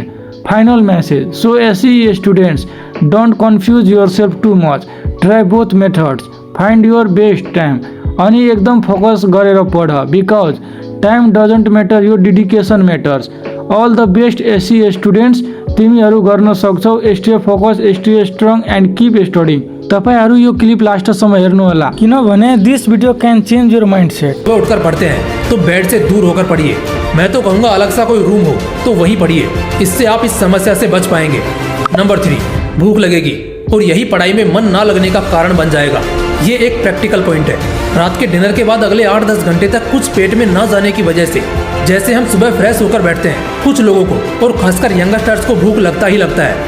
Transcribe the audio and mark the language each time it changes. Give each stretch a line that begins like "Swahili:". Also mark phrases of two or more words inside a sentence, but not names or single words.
English: final message, so SE students, don't confuse yourself too much, try both methods, find your best time
Nepali: अनि एकदम फोकस गरेर पढ।
English: because time doesn't matter, यो dedication matters। all the best SE students,
Nepali: तिमीहरू गर्न सक्छौ।
English: stay focus, stay strong and keep studying.
Nepali: तपाईहरू यो क्लिप लास्टसम्म हेर्नुहोला, किनभने
English: this video can change your mindset.
Hindi: तो उठकर पढ़ते हैं तो बेड से दूर होकर पढ़िए। मैं तो कहूँगा अलग सा कोई रूम हो तो वहीं पढ़िए, इससे आप इस समस्या से बच पाएंगे। नंबर 3, भूख लगेगी और यही पढ़ाई में मन ना लगने का कारण बन जाएगा। ये एक प्रैक्टिकल पॉइंट है। रात के डिनर के बाद अगले 8-10 घंटे तक कुछ पेट में न जाने की वजह से, जैसे हम सुबह फ्रेश होकर बैठते हैं, कुछ लोगों को और खासकर यंगस्टर्स को भूख लगता ही लगता है।